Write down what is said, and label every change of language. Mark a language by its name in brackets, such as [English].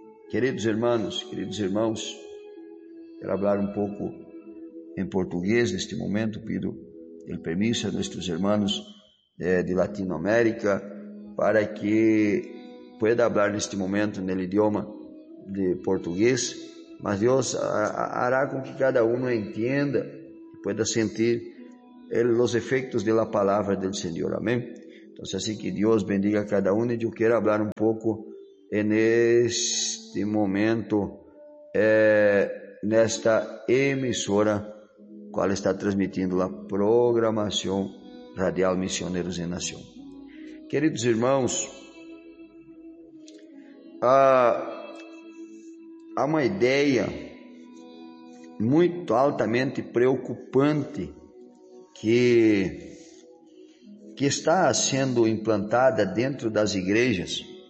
[Portuguese] Queridos irmãos, queridos irmãos, quero falar um pouco em português neste momento, [Spanish] pido el permiso [Portuguese] a nossos irmãos de Latinoamérica para que [Spanish] pueda hablar [Portuguese] neste momento no idioma de português, mas Deus hará com que cada um entenda e pueda sentir os efeitos da palavra do Senhor. Amém? [Spanish] Entonces, así que Dios bendiga a cada uno. Y yo quiero hablar un poco en este momento, en esta emisora, cual está transmitiendo la programación radial Misioneros en Nación. Queridos hermanos, [Portuguese] há uma ideia muito altamente preocupante que está sendo implantada dentro das igrejas,